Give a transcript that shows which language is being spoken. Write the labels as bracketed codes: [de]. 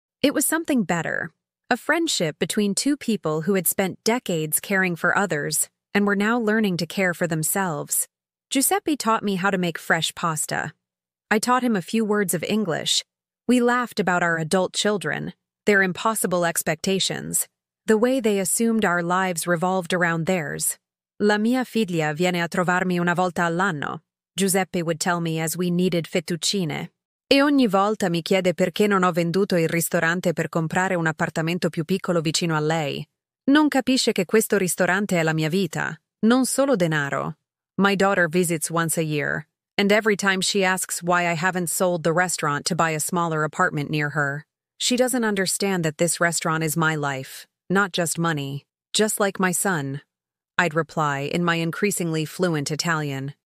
[en] It was something better, a friendship between two people who had spent decades caring for others and were now learning to care for themselves. Giuseppe taught me how to make fresh pasta. I taught him a few words of English. We laughed about our adult children, their impossible expectations, the way they assumed our lives revolved around theirs. [it] "La mia figlia viene a trovarmi una volta all'anno," [en] Giuseppe would tell me as we kneaded fettuccine. [it] "E ogni volta mi chiede perché non ho venduto il ristorante per comprare un appartamento più piccolo vicino a lei. Non capisce che questo ristorante è la mia vita, non solo denaro. [en] My daughter visits once a year, and every time she asks why I haven't sold the restaurant to buy a smaller apartment near her. She doesn't understand that this restaurant is my life, not just money, just like my son," I'd reply in my increasingly fluent Italian.